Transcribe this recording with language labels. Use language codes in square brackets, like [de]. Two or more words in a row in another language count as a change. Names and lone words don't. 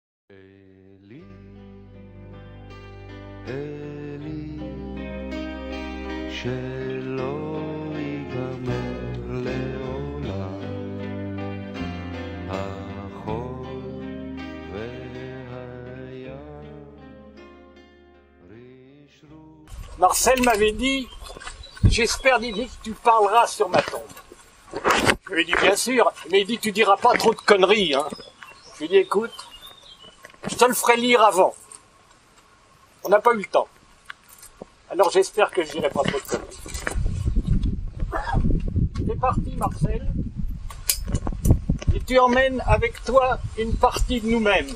[he] Eli, Eli, שלא ייגמר לעולם, החול והים רישרו. [fr] Marcel m'avait dit, j'espère Didier que tu parleras sur ma tombe. Je lui ai dit bien sûr, mais il dit tu diras pas trop de conneries. Hein. Je lui ai dit écoute, je te le ferai lire avant. On n'a pas eu le temps. Alors j'espère que je dirai pas trop de conneries. Tu es parti Marcel, et tu emmènes avec toi une partie de nous-mêmes.